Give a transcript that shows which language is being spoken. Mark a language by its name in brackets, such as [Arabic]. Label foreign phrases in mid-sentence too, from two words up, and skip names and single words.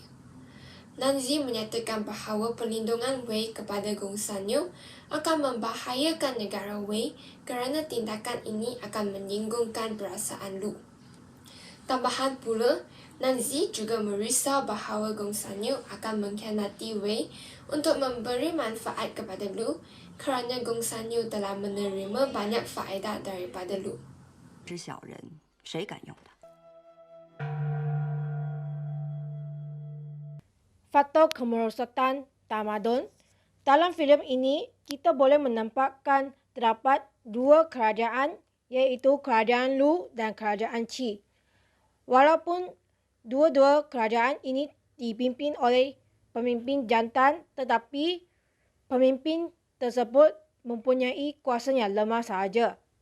[Malay] Nanzi menyatakan bahawa perlindungan Wei kepada Gong Sanyo akan membahayakan negara Wei kerana tindakan ini akan menyinggungkan perasaan Lu. Tambahan pula, Nanzi juga merisau bahawa Gong Sanyo akan mengkhianati Wei untuk memberi manfaat kepada Lu kerana Gong Sanyo telah menerima banyak faedah daripada Lu. [Chinese] 知小人，谁敢用它？ [Malay] Faktor kemerosotan tamadun. Dalam filem ini, kita boleh menampakkan terdapat dua kerajaan, iaitu kerajaan Lu dan kerajaan Qi. Walaupun dua-dua kerajaan ini dipimpin oleh pemimpin jantan, tetapi pemimpin tersebut mempunyai kuasa yang lemah sahaja.